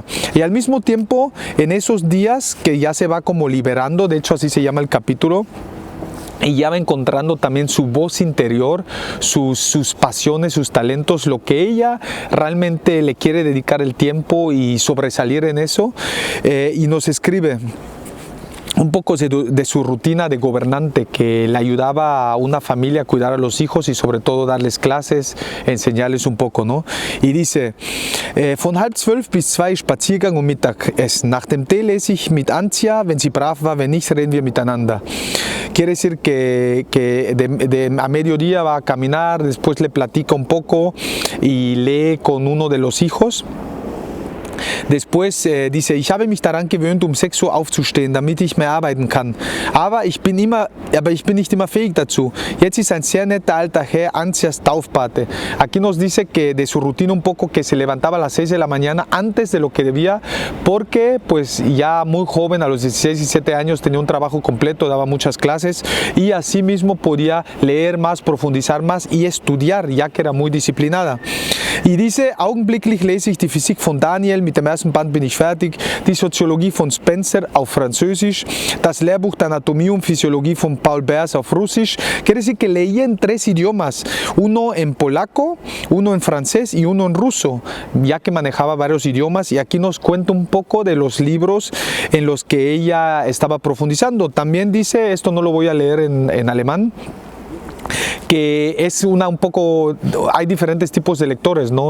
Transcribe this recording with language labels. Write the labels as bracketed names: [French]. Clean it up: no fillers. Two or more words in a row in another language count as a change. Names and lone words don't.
[Spanish] Y al mismo tiempo, en esos días que ya se va como liberando, de hecho así se llama el capítulo, y ya va encontrando también su voz interior, sus pasiones, sus talentos, lo que ella realmente le quiere dedicar el tiempo y sobresalir en eso, y nos escribe un poco de su rutina de gobernante, que le ayudaba a una familia a cuidar a los hijos y sobre todo darles clases, enseñarles un poco, ¿no? Y dice: [German] Von 11:30 bis 2 Spaziergang und Mittagessen. Nach dem Tee lese ich mit Antia, wenn sie brav war, wenn nicht, reden wir miteinander. [Spanish] Quiere decir que a mediodía va a caminar, después le platica un poco y lee con uno de los hijos. Después dice: [German] Ich habe mich daran gewöhnt, um 6 Uhr aufzustehen, damit ich mehr arbeiten kann. Aber ich bin nicht immer fähig dazu. Jetzt ist ein sehr netter alter Herr, Ansias Taufpate. [Spanish] Aquí nos dice que de su rutina un poco, que se levantaba a las 6 de la mañana antes de lo que debía, porque pues ya muy joven, a los 16, 17 años, tenía un trabajo completo, daba muchas clases y así mismo podía leer más, profundizar más y estudiar, ya que era muy disciplinada. Y dice: [German] Augenblicklich lese ich die Physik von Daniel, mit dem ersten Band bin ich fertig, die Soziologie von Spencer auf Französisch, das Lehrbuch der Anatomie und Physiologie von Paul Beers auf Russisch. [Spanish] Quiere decir que leía en 3 idiomas, uno en polaco, uno en francés y uno en ruso, ya que manejaba varios idiomas. Y aquí nos cuenta un poco de los libros en los que ella estaba profundizando. También dice, esto no lo voy a leer en alemán, que es un poco, hay diferentes tipos de lectores, ¿no?